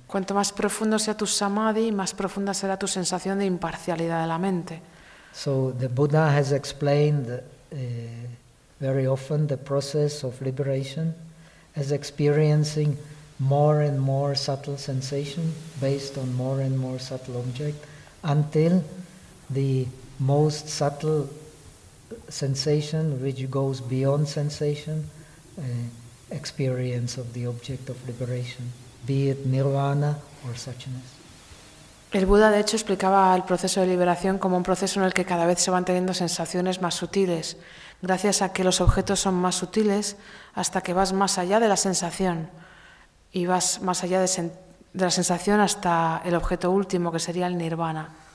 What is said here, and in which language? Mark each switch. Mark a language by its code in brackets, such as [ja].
[es] Cuanto más profundo sea tu samadhi, más profunda será tu sensación de imparcialidad de la mente. [en] So the Buddha has explained very often the process of liberation as experiencing more and more subtle sensation based on more and more subtle object until the most subtle sensation, which goes beyond sensation, experience of the object of liberation, be it nirvana or suchness. [es] El Buda, de hecho, explicaba el proceso de liberación como un proceso en el que cada vez se van teniendo sensaciones más sutiles, gracias a que los objetos son más sutiles, hasta que vas más allá de la sensación y vas más allá de la sensación hasta el objeto último, que sería el nirvana.